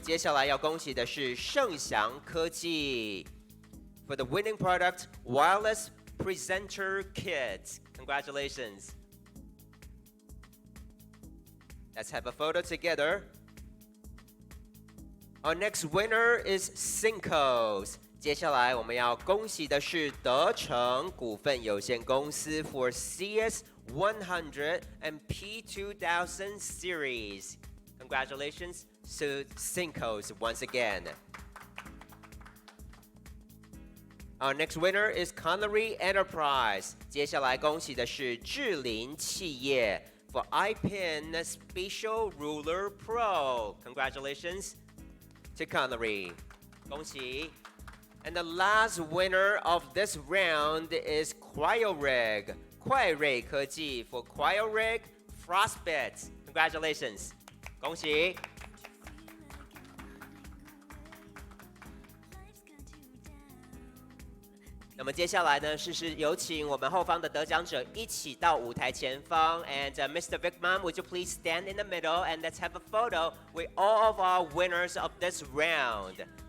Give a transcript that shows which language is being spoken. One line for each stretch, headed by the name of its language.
Chinese: 接下来要恭喜的是盛祥科技
English: for the winning product, wireless presenter kit. Congratulations. Let's have a photo together. Our next winner is Syncos.
Chinese: 接下来我们要恭喜的是德成股份有限公司
English: for CS100 and P2000 series. Congratulations to Syncos once again. Our next winner is Connery Enterprise.
Chinese: 接下来恭喜的是智霖企业
English: for iPen Spatial Ruler Pro. Congratulations to Connery.
Chinese: 恭喜。
English: And the last winner of this round is CryoRig. 快瑞科技 for CryoRig Frostbit. Congratulations.
Chinese: 恭喜。那么接下来呢，是有请我们后方的得奖者一起到舞台前方。
English: And Mr. Vickman, would you please stand in the middle and let's have a photo with all of our winners of this round.